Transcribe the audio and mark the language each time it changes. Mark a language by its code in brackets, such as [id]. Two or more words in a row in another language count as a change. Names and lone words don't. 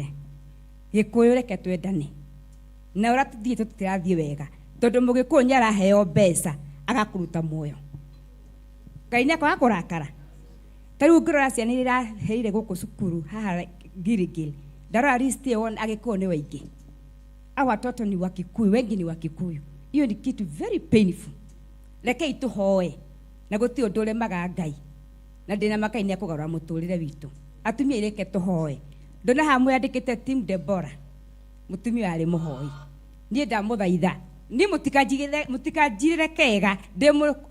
[ki] Gĩkũyũ reke twendane. Na ũrathiĩ tũtirathiĩ wega. Tondũ Mũgĩkũyũ nĩ araheo mbeca agakũruta muoyo. Ngai nĩ akwaga kũrakara. Tarĩu ngĩrora ciana iria iraheire gũkũ cukuru haha Gilgil. Ndarora list ĩyo Agĩkũyũ nĩ waingĩ. [sw] Hawa watoto ni wa Kikuyu, wengi ni wa Kikuyu. Hiyo ni kitu [en] very painful. [ki] Rekei tuhoe. Na gũtirĩ ũndũ ũremaga Ngai. Na ndĩna makai nĩ akũgarũra mũtũrĩre witũ. Atumia ireke tuhoe. Ndona haha mwandĩkĩte Team Deborah. Mutumia arĩ mũhoi. Niĩ ndamũthaitha. Ni mũtikanjirĩre kega.